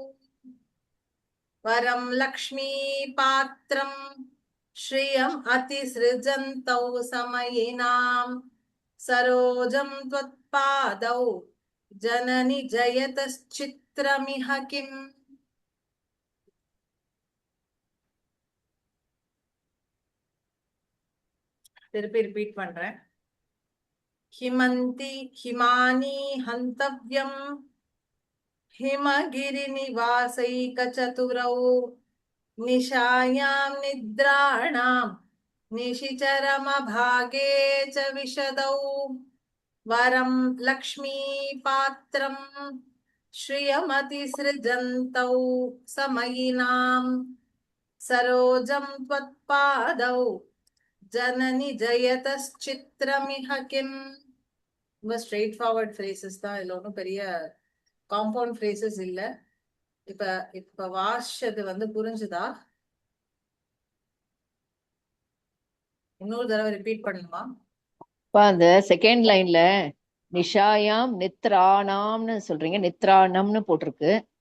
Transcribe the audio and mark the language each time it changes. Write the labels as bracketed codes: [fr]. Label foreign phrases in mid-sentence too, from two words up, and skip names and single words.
[sa] वरं लक्ष्मीपात्रं श्रियम् अतिसृजन्तौ समयिनां सरोजं त्वत्पादौ जननि जयतश्चित्रमिह किम् [ta] திருப்பி ரிப்பீட் பண்றேன் [sa] हिमानी हन्तव्यं हिमगिरिनिवासैकचतुरौ निशायां निद्राणां निशिचरमभागे च विशदौ वरं लक्ष्मीपात्रं श्रियमतिसृजन्तौ समयिनां सरोजं त्वत्पादौ जननि जयतश्चित्रमिह किम् [ta] ரொம்ப [en] straight forward phrases [ta] தான் இதுல ஒன்றும் பெரிய [en] compound phrases [ta] இல்ல இப்ப வாஷது வந்து புரிஞ்சுதா இன்னொரு தடவை ரிப்பீட் பண்ணுமா அந்த [en] second line [ta] நிஷாயாம் நித்ராணாம்னு சொல்றீங்க நித்ராணம்னு போட்டிருக்கு